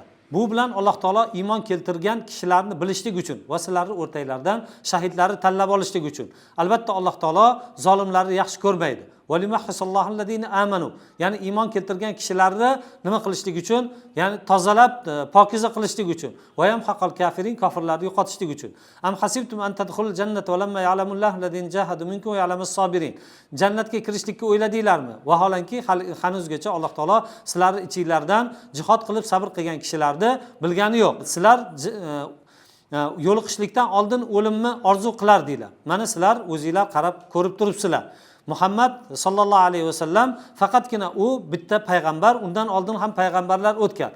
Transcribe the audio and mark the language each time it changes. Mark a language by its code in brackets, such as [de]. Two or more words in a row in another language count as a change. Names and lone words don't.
[uz] Bu bilan Alloh taolo iymon keltirgan kishilarni bilishlik uchun va sizlarning o'rtanglardan shahidlarni tanlab olishlik uchun. Albatta Alloh taolo zolimlarni yaxshi ko'rmaydi. [ar] وليمحص الله الذين آمنوا. [uz] Ya'ni iymon keltirgan kishilarni nima qilishlik uchun? Ya'ni tozalab, pokiza qilishlik uchun. [ar] ويمحق الكافرين, [uz] kofirlarni yo'qotishlik uchun. [ar] أم حسبتم أن تدخلوا الجنة ولما يعلم الله الذين جاهدوا منكم ويعلم الصابرين. [uz] Jannatga kirishlikka o'yladinglarmi? Vaholanki hanuzgacha Alloh taolo sizlarning ichinglardan jihad qilib sabr qilgan kishilarni bilgani yo'q. Sizlar yo'liqishlikdan oldin o'limni orzu qilardinglar. Mana sizlar o'zingizlar qarab ko'rib turibsizlar. Muhammad [ar] صلى الله عليه وسلم [uz] faqatgina u bitta payg'ambar, undan oldin ham payg'ambarlar o'tgan.